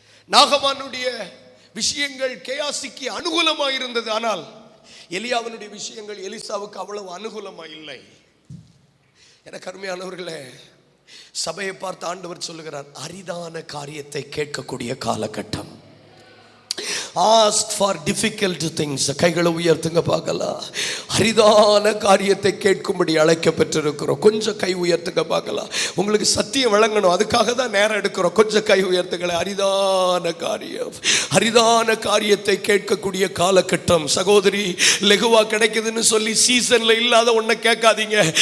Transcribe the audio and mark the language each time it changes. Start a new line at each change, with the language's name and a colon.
Tamil: நாகமானுடைய விஷயங்கள் கேயாசிக்கு அனுகூலமாக இருந்தது. ஆனால் எலியாவினுடைய விஷயங்கள் எலிசாவுக்கு அவ்வளவு அனுகூலமாக இல்லை. எனக்கு அருமையானவர்களே, சபையை பார்த்து ஆண்டவர் சொல்லுகிறார், அரிதான காரியத்தை கேட்கக்கூடிய காலகட்டம்.
English: Ask for difficult things.
Tamil: கைகளை உயர்த்துங்க பார்க்கலாம். அரிதான காரியத்தை கேட்கும்படி அழைக்கப்பட்டிருக்கிறோம். கொஞ்சம் கை உயர்த்துங்க பார்க்கலாம். உங்களுக்கு சத்தியம் வழங்கணும், அதுக்காக தான் நேரம் எடுக்கிறோம். கொஞ்சம் கை உயர்த்துங்களேன். அரிதான காரியம், அரிதான காரியத்தை கேட்கக்கூடிய காலகட்டம். சகோதரி, லெகுவா கிடைக்குதுன்னு சொல்லி சீசன்ல இல்லாத ஒன்றை கேட்காதீங்க.